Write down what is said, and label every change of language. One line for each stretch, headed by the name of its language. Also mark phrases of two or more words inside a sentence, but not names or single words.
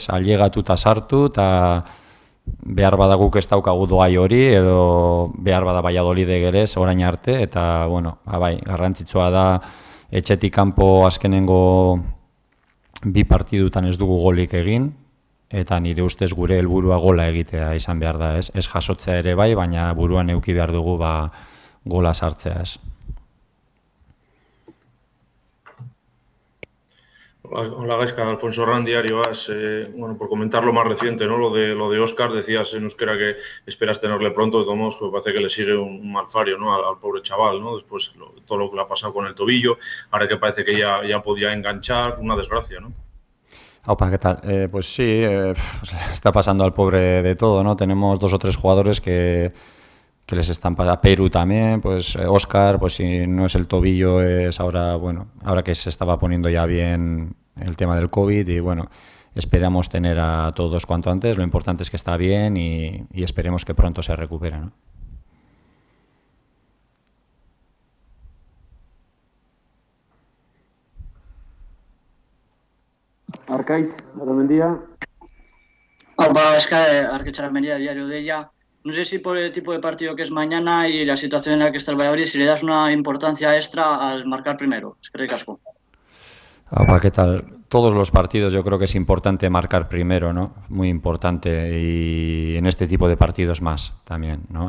Basque: Ailegatu eta sartu, eta behar badaguk ez daukagu doai hori, edo behar bada Valladolidek ere, orain arte, eta, garrantzitsua da, etxetik kanpo azkenengo bi partidutan ez dugu golik egin, eta nire ustez gure helburua gola egitea izan behar da, ez? Ez jasotzea ere bai, baina buruan eduki behar dugu gola sartzea, ez?
Spanish: Hola Gaizka, Alfonso Arran, Diario As. Por comentar lo más reciente, ¿no? Lo de Óscar, decías en euskera que esperas tenerle pronto, de todos modos, pues parece que le sigue un malfario, ¿no? Al pobre chaval, ¿no? Después todo lo que le ha pasado con el tobillo, ahora que parece que ya podía enganchar, una desgracia, ¿no? Aupa, ¿qué tal? Pues sí, pues está pasando al pobre de todo, ¿no? Tenemos 2 o 3 jugadores que les están pasando. Perú también, pues Óscar, pues si no es el tobillo, es ahora, bueno, ahora que se estaba poniendo ya bien el tema del COVID y bueno, esperamos tener a todos cuanto antes. Lo importante es que está bien y esperemos que pronto se recupere, ¿no? Arkaitz, Aramendia. Opa, es que Arkaitz-Aramendia, diario de ella. No sé si por el tipo de partido que es mañana y la situación en la que está el Valladolid, si le das una importancia extra al marcar primero. Es que ricasco. Opa, ¿qué tal? Todos los partidos yo creo que es importante marcar primero, ¿no? Muy importante, y en este tipo de partidos más también, ¿no?